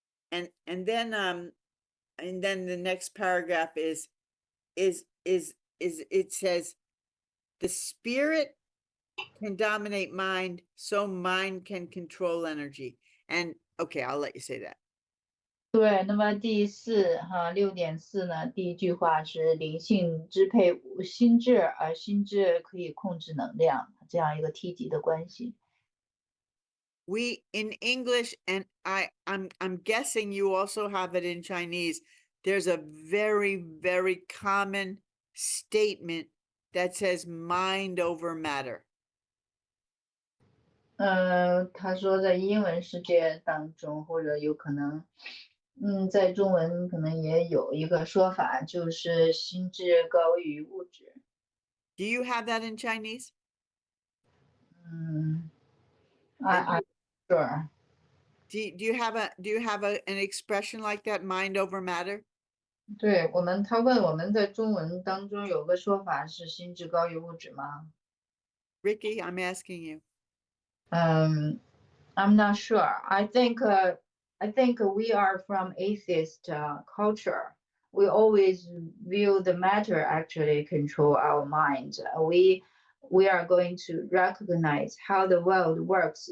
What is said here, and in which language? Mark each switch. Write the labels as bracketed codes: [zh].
[en] And then the next paragraph is it says, the spirit can dominate mind, so mind can control energy. And okay, I'll let you say that. [zh] 对，那么第四6.4呢，第一句话是灵性支配心智，而心智可以控制能量，这样一个梯级的关系。 [en] We in English, and I'm guessing you also have it in Chinese, there's a very, very common statement that says mind over matter. [zh] 他说在英文世界当中，或者有可能，在中文可能也有一个说法，就是心智高于物质。 [en] Do you have that in Chinese? I'm sure. Do you have an expression like that, mind over matter? [zh] 对他问我们在中文当中有个说法是心智高于物质吗？ [en] Ricky, I'm asking you. I'm not sure. I think we are from atheist culture. We always view the matter actually control our mind. We are going to recognize how the world works.